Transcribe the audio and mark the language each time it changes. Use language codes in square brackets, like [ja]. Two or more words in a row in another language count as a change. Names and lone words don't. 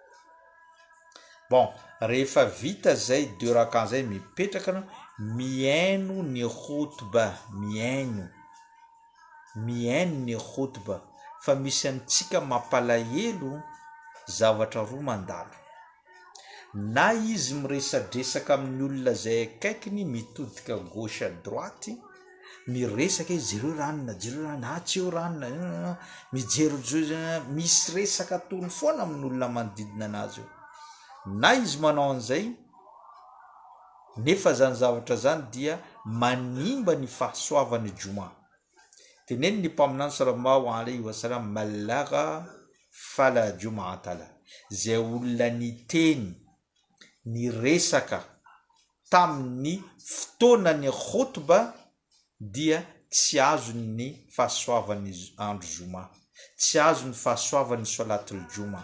[mg] Bon, rehefa vita zay 2 rakan zay mipetraka anao miaino ny khutba, miaino ny khutba. Fa misy amintsika mampalahelo zavatra roa mandalo. Na izy miresadresaka amin'ny olona zay akaikiny mitodika [fr] gauche à droite [mg] miresaka izy jereo ranona tsy eo ranona mijery misy resaka tony foana amin'ny olona manodidina anazy eo. Na izy manao an'izay nefa zany zavatra zany dia manimba ny fahasoavan'ny juma. Teneny ny mpaminany [ar] صلى الله عليه وسلم من لغا فلا جمعة له. [mg] Zay olona ny teny ny resaka tamin'ny fotoana ny khutba dia tsy azo ny fahasoavan'ny andro juma, tsy azo ny fahasoavan'ny [ar] صلاة الجمعة.